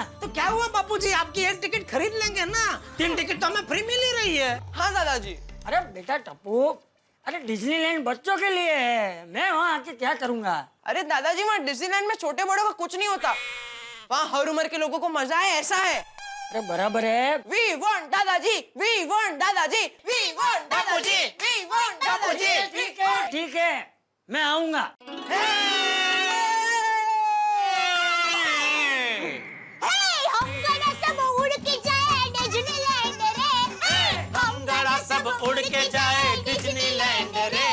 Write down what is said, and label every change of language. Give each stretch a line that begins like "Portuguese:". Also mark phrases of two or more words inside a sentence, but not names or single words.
Hindi: तो क्या हुआ बापूजी, आपकी एक टिकट खरीद लेंगे ना, 3 टिकट तो हमें फ्री मिल ही रही है। हाँ दादाजी। अरे बेटा टप्पू, अरे डिज्नीलैंड बच्चों के लिए है, मैं वहाँ आके क्या करूँगा? अरे दादाजी वहाँ डिज्नीलैंड में छोटे बड़ों का कुछ नहीं होता, वहाँ हर उम्र के लोगों को मजा है, ऐसा है। अरे बराबर है।
English: We want दादाजी, we want दादाजी, we want दादाजी, we want दादाजी।
Hindi: ठीक है, मैं आऊंगा। हम गड़ा सब उड़ के जाए डिज्नीलैंड रे। हम गड़ा सब उड़ के जाए डिज्नीलैंड रे।